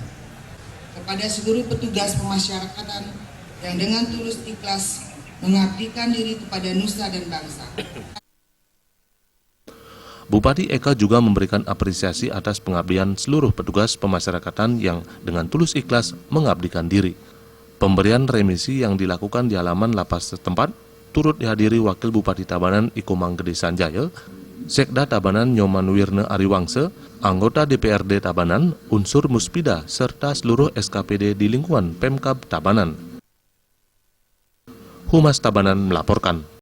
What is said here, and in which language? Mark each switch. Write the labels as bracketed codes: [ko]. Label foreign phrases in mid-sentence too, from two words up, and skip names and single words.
[id] Kepada seluruh petugas pemasyarakatan yang dengan tulus ikhlas mengabdikan diri kepada nusa dan bangsa. Bupati Eka juga memberikan apresiasi atas pengabdian seluruh petugas pemasyarakatan yang dengan tulus ikhlas mengabdikan diri. Pemberian remisi yang dilakukan di halaman lapas setempat turut dihadiri Wakil Bupati Tabanan Iko Manggede Sanjaya, Sekda Tabanan Nyoman Wirne Ariwangse, anggota DPRD Tabanan, unsur Muspida, serta seluruh SKPD di lingkungan Pemkab Tabanan. Humas Tabanan melaporkan.